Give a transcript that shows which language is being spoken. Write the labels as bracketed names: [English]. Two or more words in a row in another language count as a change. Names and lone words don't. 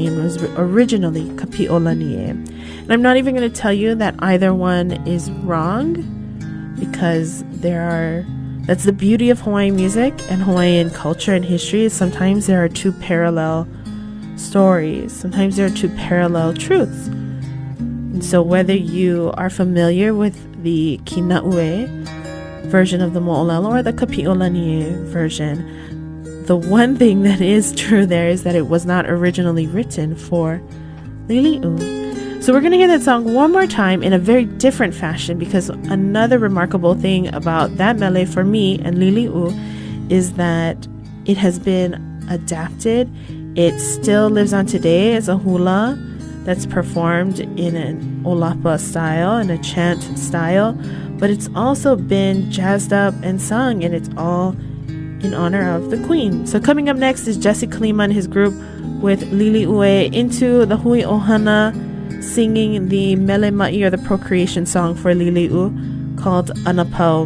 [English] It was originally Kapi'olani. And I'm not even going to tell you that either one is wrong, because that's the beauty of Hawaiian music and Hawaiian culture and history. Sometimes there are two parallel stories. Sometimes there are two parallel truths. And so whether you are familiar with the Kina'ue version of the moʻolelo or the Kapi'olani version, the one thing that is true there is that it was not originally written for Lili'u. So we're going to hear that song one more time in a very different fashion, because another remarkable thing about that mele for me and Lili'u is that it has been adapted. It still lives on today as a hula that's performed in an olapa style, in a chant style, but it's also been jazzed up and sung, and it's all in honor of the Queen. So coming up next is Jesse Kalima and his group with Lili'u into the Hui Ohana, singing the [Hawaiian] mele ma'i, [English] or the procreation song for Lili'u, called Anapau.